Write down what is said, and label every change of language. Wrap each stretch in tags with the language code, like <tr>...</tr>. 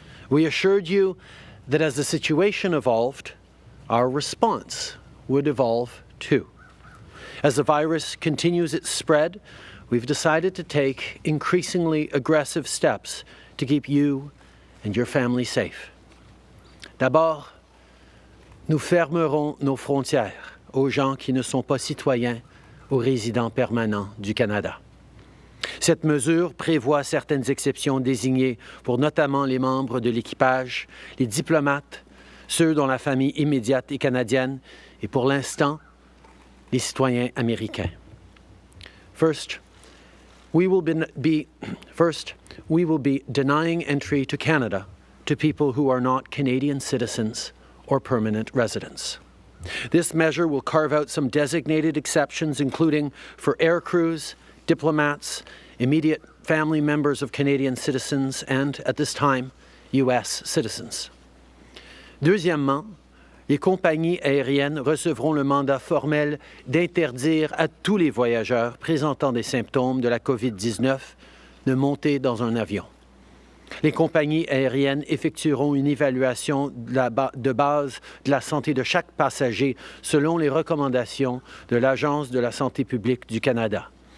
<en>We assured you that as the situation evolved, our response would evolve too. As the virus continues its spread, we've decided to take increasingly aggressive steps to keep you and your family safe.</en> <fr>D'abord, nous fermerons nos frontières aux gens qui ne sont pas citoyens aux résidents permanents du Canada. Cette mesure prévoit certaines exceptions désignées pour notamment les membres de l'équipage, les diplomates, ceux dont la famille immédiate est canadienne et pour l'instant, les citoyens américains.</fr> <en>First, we will be denying entry to Canada to people who are not Canadian citizens or permanent residents. This measure will carve out some designated exceptions, including for air crews, diplomats, immediate family members of Canadian citizens, and, at this time, U.S. citizens.</en> <fr>Deuxièmement, les compagnies aériennes recevront le mandat formel d'interdire à tous les voyageurs présentant des symptômes de la COVID-19 de monter dans un avion. Les compagnies aériennes effectueront une évaluation de base de la santé de chaque passager selon les recommandations de l'Agence de la santé publique du Canada.</fr>